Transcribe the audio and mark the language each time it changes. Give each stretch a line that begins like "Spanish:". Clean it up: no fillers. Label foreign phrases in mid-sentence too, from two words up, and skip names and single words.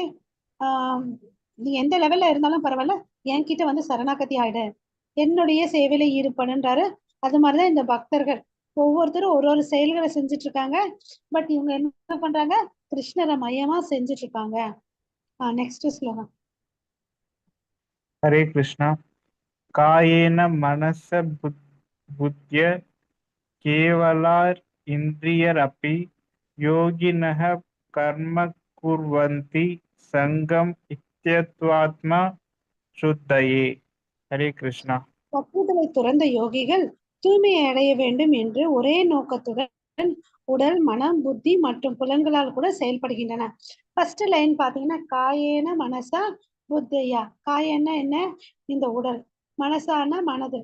Tamil: நீ எந்த லெவல்ல இருந்தாலும் பரவாயில்ல, என்கிட்ட வந்து சரணாகதி ஆயிடு, என்னுடைய சேவையில ஈடுபடுன்றாரு. அது மாதிரிதான் இந்த பக்தர்கள் ஒவ்வொருத்தரும் ஒரு செயல்களை செஞ்சுட்டு இருக்காங்க. பட் இவங்க என்ன பண்றாங்க? கிருஷ்ணரை மையமா செஞ்சுட்டு இருக்காங்க. நெக்ஸ்ட் ஸ்லோகம்.
Sanskrit: हरे कृष्णा. कायेन मनस बुद्ध्य केवलार् इन्द्रियरपि योगिनः कर्म कुर्वन्ति संगम इत्यत्वात्मा शुद्धये. हरे कृष्णा.
Tamil: பக்குவத்துல உடலை துறந்த யோகிகள் தூய்மையை அடைய வேண்டும் என்று ஒரே நோக்கத்துடன் உடல், மனம், புத்தி மற்றும் புலன்களால் கூட செயல்படுகின்றன.
English: first line
Tamil: பாத்தீங்கன்னா,
Sanskrit: कायेन मनसा बुद्ध्या.
Tamil: காயன்னா என்ன? இந்த உடல். மனசான மனது.